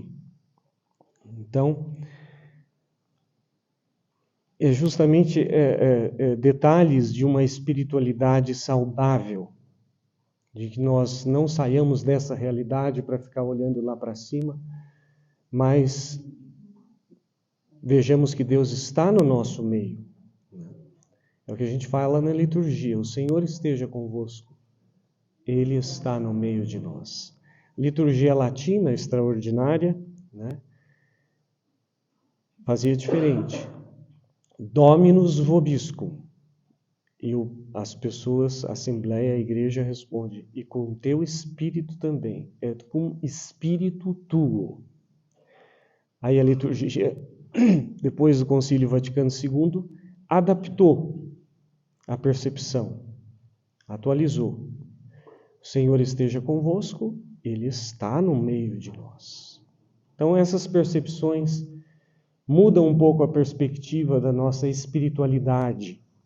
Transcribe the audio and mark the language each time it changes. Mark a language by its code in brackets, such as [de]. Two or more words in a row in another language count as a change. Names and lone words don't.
[pt] Então, é justamente detalhes de uma espiritualidade saudável, de que nós não saiamos dessa realidade para ficar olhando lá para cima, mas vejamos que Deus está no nosso meio. É o que a gente fala na liturgia, o Senhor esteja convosco. Ele está no meio de nós. Liturgia latina extraordinária, né? Fazia diferente. [la] Dominus vobiscum. [pt] E as pessoas, a Assembleia, a Igreja responde, e com o teu espírito também, [la] et cum spiritu tuo. [pt] Aí a liturgia, depois do Concílio Vaticano II, adaptou a percepção, atualizou. O Senhor esteja convosco, Ele está no meio de nós. Então essas percepções mudam um pouco a perspectiva da nossa espiritualidade.